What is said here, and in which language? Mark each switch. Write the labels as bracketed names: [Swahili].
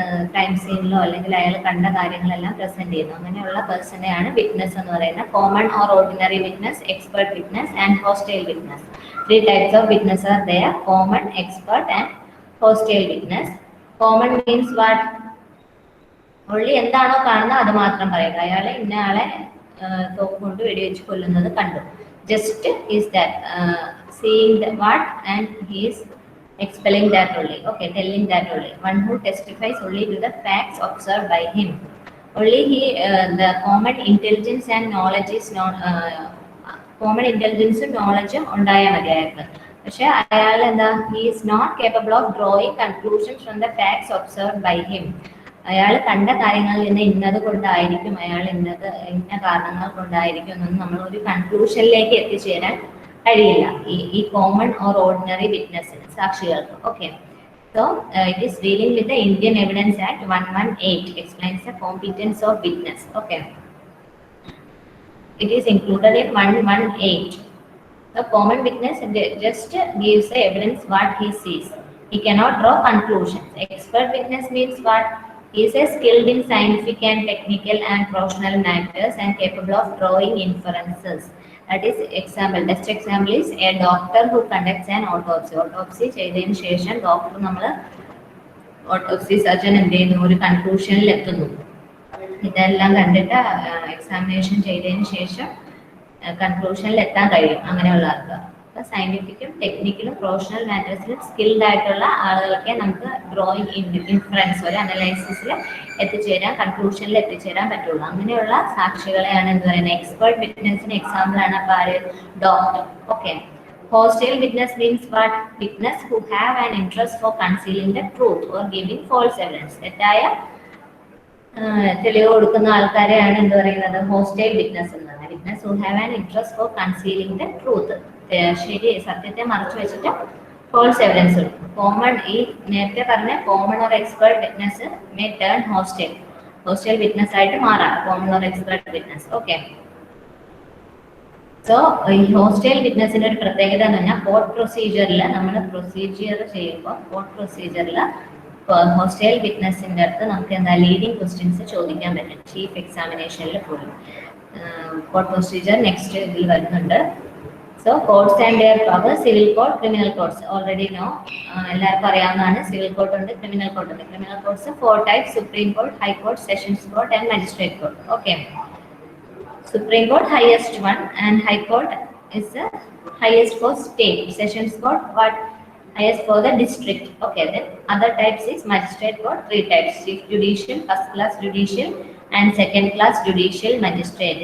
[Malayalam] Crime സീനിലോ അല്ലെങ്കിൽ അയാൾ കണ്ട കാര്യങ്ങളെല്ലാം പ്രസന്റ് ചെയ്യുന്നു. അങ്ങനെയുള്ള പേഴ്സണെയാണ് വിറ്റ്നസ് എന്ന് പറയുന്നത്. [English] Common or ordinary witness, expert witness and hostile witness. 3 types of witness are there: common, expert and hostile witness. Common means what? [Malayalam] only എന്താണോ കാണുന്നത് അത് മാത്രം പറയുക. അയാളെ ഇന്ന ആളെ തോക്ക് കൊണ്ട് വെടിവെച്ച് കൊല്ലുന്നത് കണ്ടു. [English] Just is that seeing what and he is expelling that only. Okay, telling that only. One who testifies only to the facts observed by him. Only he the common intelligence and knowledge is not common intelligence and knowledge [Malayalam] ഉണ്ടായാൽ മതി അയാൾക്ക്. പക്ഷെ അയാൾ എന്താ? [English] he is not capable of drawing conclusions from the facts observed by him. [Malayalam] അയാൾ കണ്ട കാര്യങ്ങളിൽ നിന്ന് ഇന്നത് കൊണ്ടായിരിക്കും, അയാൾ ഇന്ന കാരണങ്ങൾ കൊണ്ടായിരിക്കും എന്നൊന്നും നമ്മൾ ഒരു കൺക്ലൂഷനിലേക്ക് എത്തിച്ചേരാൻ കഴിയില്ല ഈ common or ordinary വിറ്റ്നസിന്, സാക്ഷികൾക്ക്. Okay. [English] So it is dealing with the Indian evidence act 118 explains the competence of witness. Okay. It is included in 118. The common witness just gives the evidence what he sees. He cannot draw conclusions. Expert witness means what? He is skilled in scientific and technical and professional matters and capable of drawing inferences. That is example. Best example is a doctor who conducts an autopsy. [Malayalam] Autopsy ചെയ്തതിനു ശേഷം doctor നമ്മൾ autopsy surgeon എന്ത് ചെയ്യുന്നു? ഒരു കൺക്ലൂഷനിൽ എത്തുന്നു. ഇതെല്ലാം കണ്ടിട്ട് examination ചെയ്തതിനു ശേഷം കൺക്ലൂഷനിൽ എത്താൻ കഴിയും അങ്ങനെയുള്ള ആൾക്ക്. അപ്പോൾ സയന്റിഫിക്കും ടെക്നിക്കലും പ്രൊഫഷണൽ മാറ്റേഴ്സിലും സ്കിൽഡ് ആയിട്ടുള്ള ആളുകൾക്ക് നമുക്ക് ഡ്രോയിങ് ഇൻഫറൻസ് ഒരു അനലൈസിസിൽ എത്തിച്ചേരാൻ, കൺക്ലൂഷനിൽ എത്തിച്ചേരാൻ പറ്റുള്ളൂ. അങ്ങനെയുള്ള സാക്ഷികളെയാണ് എന്ത് പറയുന്നത്? എക്സ്പെർട്ട് വിറ്റ്നസിന് എക്സാമ്പിൾ ആണ് അപ്പോൾ ആര്? [English] Doctor. Okay. Hostile witness means what? Witness who have an interest for concealing the truth or giving false evidence. [Malayalam] തെറ്റായ തെളിവ് കൊടുക്കുന്ന ആൾക്കാരെയാണ് എന്ത് പറയുന്നത്? ഹോസ്റ്റൈൽ വിറ്റ്നസ് എന്ന് പറയുന്നത്. [English] Witness who have an interest for concealing the truth. [Malayalam] ശരി, സത്യത്തെ മറച്ചു വെച്ചിട്ട് ഫോൾസ് എവിഡൻസ് കൊടുക്കും. [English] common, [Malayalam] ഈ നേരത്തെ പറഞ്ഞ [English] common or expert witness may turn hostile witness [Malayalam] ആയിട്ട് മാറാം. [English] Common or expert witness. Okay. [Malayalam] So ഈ ഹോസ്റ്റൈൽ വിറ്റ്നസിന്റെ ഒരു പ്രത്യേകത എന്ന് പറഞ്ഞാൽ കോർട്ട് പ്രൊസീജിയറിൽ നമ്മൾ പ്രൊസീജിയർ ചെയ്യുമ്പോൾ കോർട്ട് പ്രൊസീജിയറിൽ ഹോസ്റ്റൈൽ വിറ്റ്നസിന്റെ അടുത്ത് നമുക്ക് എന്താ ലീഡിങ് ക്വസ്റ്റ്യൻസ് ചോദിക്കാൻ പറ്റും ചീഫ് എക്സാമിനേഷനിൽ പോലും. [English] court procedure next [Malayalam] ഇതിൽ വരുന്നുണ്ട്. [English] so codes and their power, civil code, criminal codes already know, [Malayalam] എല്ലാവർക്കും അറിയാവുന്നതാണ്. [English] Civil code ഉണ്ട്, criminal code ഉണ്ട്. Criminal codes 4 types: supreme court, high court, sessions court and magistrate court. Okay, Supreme Court highest one, and High Court is the highest for state. Sessions Court what highest for the district. Okay, then other types is Magistrate Court, 3 types: Chief Judicial, First Class Judicial, and Second Class Judicial Magistrate.